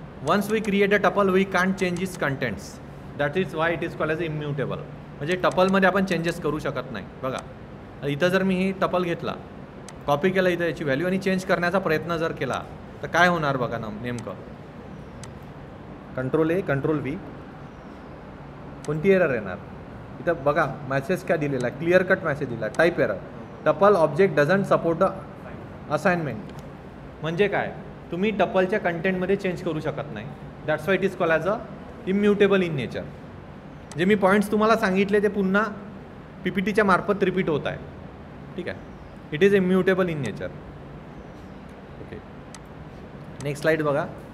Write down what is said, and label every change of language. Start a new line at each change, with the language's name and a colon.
English: Once we create a tuple we can't change its contents. That is why it is called as immutable.
Marathi: म्हणजे टपलमध्ये आपण changes करू शकत नाही. बघा इथं जर मी ही टपल घेतला, कॉपी केला इथं याची व्हॅल्यू आणि चेंज करण्याचा प्रयत्न जर केला तर काय होणार बघा ना नेमकं? Control A, control V. कोणती एरर येणार? इथं बघा मॅसेज काय दिलेला आहे? क्लिअर कट मॅसेज दिला. Type error.
English: Tuple object doesn't support the assignment.
Marathi: म्हणजे काय? तुम्ही टपलच्या कंटेंटमध्ये चेंज करू शकत नाही.
English: That's why it is called as a immutable in nature.
Marathi: जे मी पॉईंट्स तुम्हाला सांगितले ते पुन्हा PPTच्या मार्फत रिपीट होत आहे.
English: ठीक आहे. It is immutable in nature. Okay. Next slide बघा.